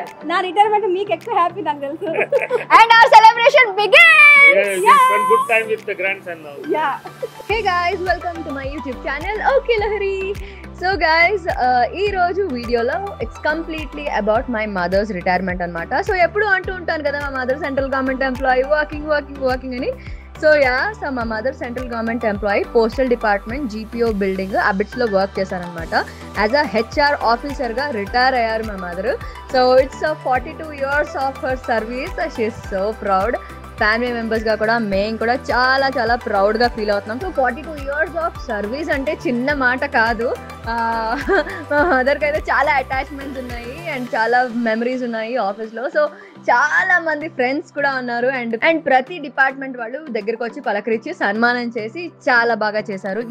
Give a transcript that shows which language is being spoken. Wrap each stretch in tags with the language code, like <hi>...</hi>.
<te>నా రిటైర్మెంట్ మీకు ఎక్కువ హ్యాపీ నాకు తెలుసు.</te> <en>And our celebration begins. Yeah, spend good time with the grandson now. Yeah. Hey guys, welcome to my YouTube channel. Okay Lahari. So guys,</en> <te>ee roju video lo</te> <en>it's completely about my mother's retirement</en> <te>anamata.</te> <en>So</en> <te>eppudu antu untanu kada</te> <en>my mother central government employee working</en> <te>ani.</te> <en>So yeah, so my mother central government employee, postal department, GPO building abits lo</en> <te>work chesaranamata.</te> <en>As a HR officer</en> <te>ga retire ayyaru</te> <en>my mother. So it's 42 years of her service. She is so proud.</en> <te>Family మెంబర్స్గా కూడా మేము కూడా చాలా చాలా ప్రౌడ్గా feel అవుతున్నాం. So 42</te> <en>years of service</en> <te>అంటే చిన్న మాట కాదు. మా మదర్కి అయితే చాలా అటాచ్మెంట్స్ ఉన్నాయి అండ్ చాలా మెమరీస్ ఉన్నాయి ఆఫీస్లో. సో చాలా మంది ఫ్రెండ్స్ కూడా ఉన్నారు అండ్ ప్రతి డిపార్ట్మెంట్ వాళ్ళు దగ్గరకు వచ్చి పలకరించి సన్మానం చేసి చాలా బాగా చేశారు.</te>